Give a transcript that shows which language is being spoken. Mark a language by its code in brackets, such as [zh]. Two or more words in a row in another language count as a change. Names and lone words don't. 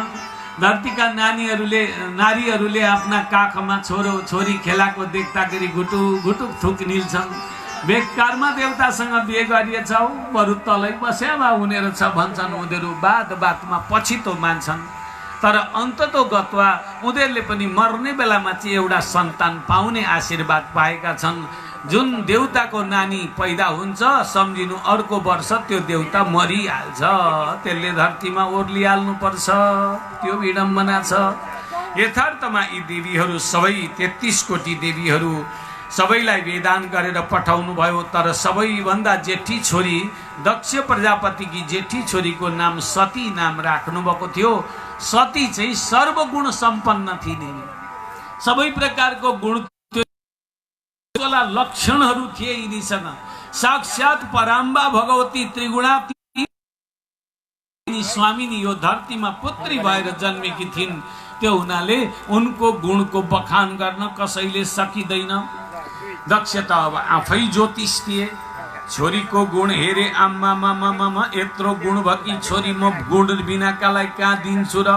[ne] धरतीका नारीहरूले आफ्ना काखमा छोरी खेलाको देख्दाखेरि घुटुक थुक निल्छन्। बेकारमा देवतासँग बिहे गरिएछ, बरु तलै बस्या भए हुने रहेछ भन्छन् उनीहरू। बातमा पछितो मान्छन्। तर [sa] अन्ततो गत्वा [ne] उनीहरूले पनि मर्ने बेलामा चाहिँ एउटा सन्तान पाउने आशीर्वाद पाएका छन्। जुन देवताको नानी पैदा हुन्छ सम्झिनु अर्को वर्ष त्यो देवता मरिहाल्छ, त्यसले धरतीमा ओर्लिहाल्नुपर्छ। त्यो विडम्बना छ। यथार्थमा यी देवीहरू सबै 33 कोटी देवीहरू सबैलाई वेदान गरेर पठाउनु भयो। तर सबैभन्दा जेठी छोरी दक्ष प्रजापतिकी जेठी छोरीको नाम सती नाम राख्नु भएको थियो। सती चाहिँ सर्वगुण सम्पन्न थिए, सबै प्रकारको गुण लक्षणहरू थिए यिनीसँग। साक्षात पराम्बा भगवती त्रिगुणातीत स्वामिनी यो धरतीमा पुत्री भएर जन्मेकी थिइन्। त्यो हुनाले उनको गुणको बखान गर्न कसैले सकिँदैन। दक्ष त अब आफै ज्योतिष थिए। छोरीको गुण हेरे आम्मा यत्रो गुण भएकी छोरी म गुण बिनाकालाई कहाँ दिन्छु र?